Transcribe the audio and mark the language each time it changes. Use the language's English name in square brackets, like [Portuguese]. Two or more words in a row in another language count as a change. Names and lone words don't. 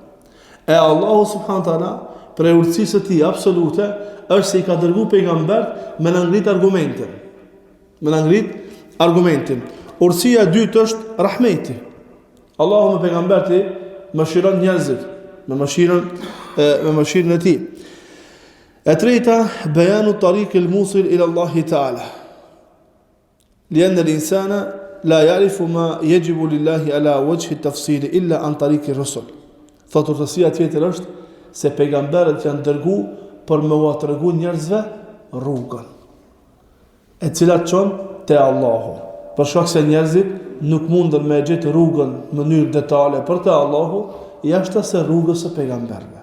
[Albanian] E Allahu [Arabic] سبحانه وتعالى [Albanian] për urtësisë së Tij absolute është se I ka dërguar pejgamber me na ngrit argumentin. Me na ngrit argumentin. Urtësia e dytë është rahmeti. Allahu me pejgamberin mëshiron njerëzit me mëshirën e Tij. E treta, [Arabic] بيان الطريق الموصل إلى الله تعالى. لأن الإنسان لا يعرف ما يجب لله على وجه التفصيل إلا عن طريق الرسل. [Albanian] Thotë urtësia tjetër është se pejgamberët janë dërguar për me u tregu njerëzve rrugën, e cila çon te Allahu. Për shkak se njerëzit nuk mundën me gjetë rrugën në mënyrë detale për te Allahu, jashtë se rrugës së pejgamberëve.